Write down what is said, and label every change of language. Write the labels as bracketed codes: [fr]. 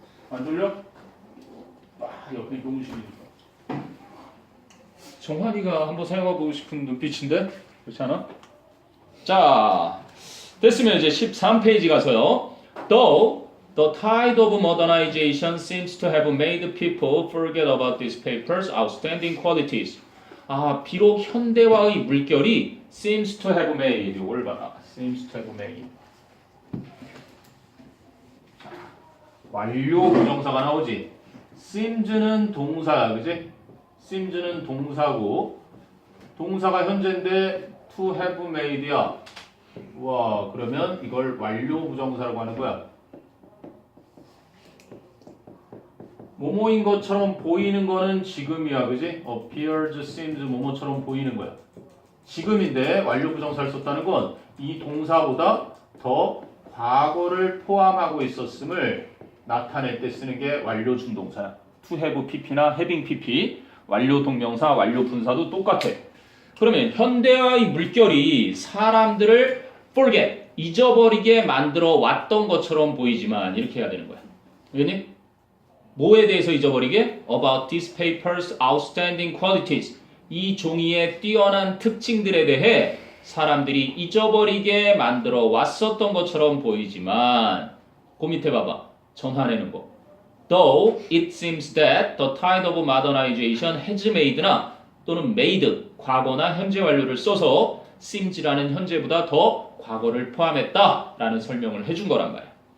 [ko] 안 졸려? 옆에 교무실이니까. 정환이가 한번 사용해보고 싶은 눈빛인데? 그렇지 않아? 자, 됐으면 이제 13페이지 가서요. [en] Though the tide of modernization seems to have made people forget about these papers' outstanding qualities. [ko] 비록 현대화의 물결이 seems to have made, 이걸 봐라. [en] seems to have made. [ko] 완료 부정사가 나오지. seems는 동사야, 그지? seems는 동사고, 동사가 현재인데 to have made 야. 와, 그러면 이걸 완료 부정사라고 하는 거야. 뭐뭐인 것처럼 보이는 거는 지금이야, 그지? appears, seems, 뭐뭐처럼 보이는 거야. 지금인데 완료 부정사를 썼다는 건 이 동사보다 더 과거를 포함하고 있었음을 나타낼 때 쓰는 게 완료 준동사야. to have pp 나 having pp, 완료 동명사, 완료 분사도 똑같아. 그러면 현대화의 물결이 사람들을 forget, 잊어버리게 만들어 왔던 것처럼 보이지만 이렇게 해야 되는 거야. 알겠니? 뭐에 대해서 잊어버리게? [en] About this paper's outstanding qualities. [ko] 이 종이의 뛰어난 특징들에 대해 사람들이 잊어버리게 만들어 왔었던 것처럼 보이지만 그 밑에 봐봐. 전환하는 거. Though it seems that the tide of modernization has made 나 또는 made, 과거나 현재 완료를 써서 seems라는 현재보다 더 과거를 포함했다라는 설명을 해준 거란 말이야.